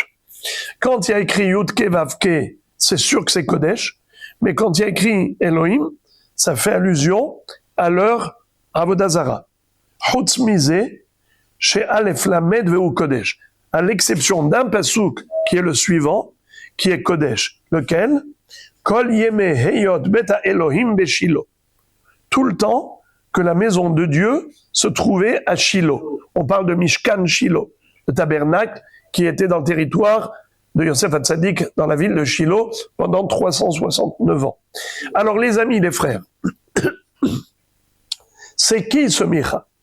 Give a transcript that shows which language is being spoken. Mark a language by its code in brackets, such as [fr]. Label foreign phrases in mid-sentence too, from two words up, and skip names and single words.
[fr] Quand il y a écrit Yudke Vavke, c'est sûr que c'est Kodesh, mais quand il y a écrit Elohim, ça fait allusion à leur Avodazara. [he] חוץ מזה שאל״ף למ״ד הוא קודש, [fr] à l'exception d'un pasouk qui est le suivant, qui est Kodesh. Lequel? [he] כל ימי היות בית האלהים בשלה. [fr] Tout le temps que la maison de Dieu se trouvait à Shilo. On parle de Mishkan Shilo, le tabernacle qui était dans le territoire de Yosef Hatzadik, dans la ville de Shilo, pendant 369 ans. Alors les amis, les frères, c'est qui ce Micha?